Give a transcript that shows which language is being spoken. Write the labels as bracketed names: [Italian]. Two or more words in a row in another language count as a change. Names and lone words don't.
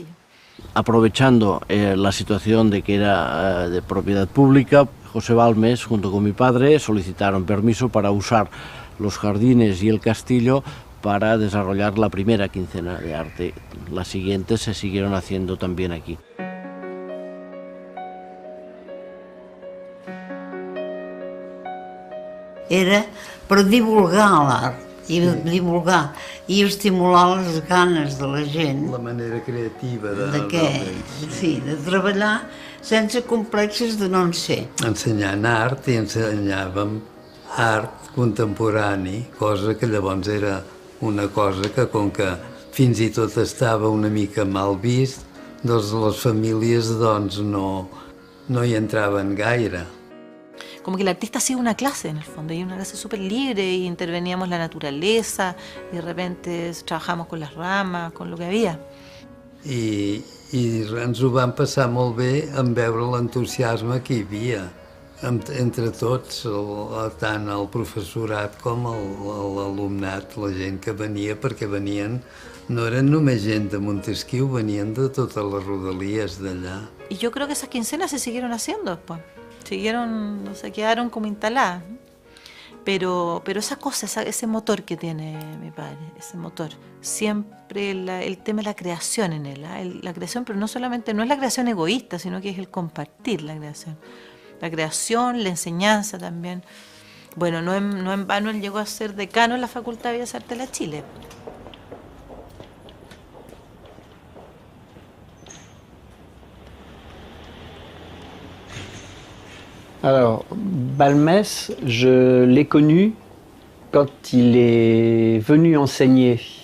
[Spanish] Aprovechando la situación de que era de propiedad pública, José Balmes, junto con mi padre, solicitaron permiso para usar los jardines y el castillo para desarrollar la primera quincena de arte. Las siguientes se siguieron haciendo también aquí. [Catalan] Era per divulgar l'art i estimular les ganes de la gent. La manera creativa de treballar sense complexes de no en ser. Ensenyant art, i ensenyàvem art contemporani, cosa que llavors era una cosa que, com que fins i tot estava una mica mal vist, doncs les famílies no hi entraven gaire. [Spanish] Como que el artista hacía una clase en el fondo, y una clase súper libre, y interveníamos la naturaleza, y de repente trabajamos con las ramas, con lo que había. [Catalan] I ens ho vam passar molt bé en veure l'entusiasme que hi havia. entre tots, tant el professorat com l'alumnat, la gent que venia, perquè venien, no eren només gent de Montesquieu, venien de totes les rodalies d'allà. [Spanish] Y yo creo que esas quincenas se siguieron haciendo después, se quedaron como instaladas, ¿no? Pero esa cosa, ese motor que tiene mi padre, ese motor, siempre el tema de la creación en él, la creación, pero no solamente, no es la creación egoísta, sino que es el compartir la creación. La creación, la enseñanza también. Bueno, no en vano él llegó a ser decano en la Facultad de Bellas Artes de la Chile. [French] Alors, Balmès, je l'ai connu quand il est venu enseigner